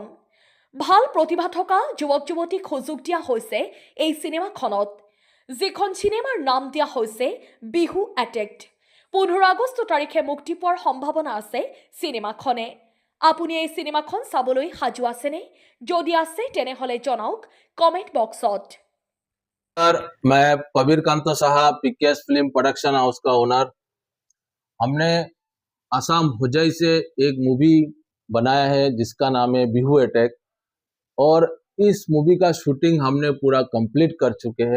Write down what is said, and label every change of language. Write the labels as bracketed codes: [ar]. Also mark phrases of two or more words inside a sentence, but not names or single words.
[as] ভাল প্ৰতিভা থকা যুৱক যুৱতীক সুযোগ দিয়া হৈছে এই চিনেমাখনত, যিখন চিনেমাৰ নাম দিয়া হৈছে বিহু এটেক। 15 আগষ্ট তাৰিখে মুক্তি পোৱাৰ সম্ভাৱনা আছে চিনেমাখনে। আপুনি এই চিনেমাখন চাবলৈ সাজু আছেনে? যদি আছে তেনেহলে জনাওক কমেন্ট বক্সত। [hi] सर, मैं कबीर कांतो साहब पीकेएस फिल्म प्रोडक्शन हाउस का ओनर। हमने असम हुजई से एक मूवी बनाया है जिसका नाम है बिहू अटैक, और इस मूवी का शूटिंग हमने पूरा कंप्लीट कर चुके हैं।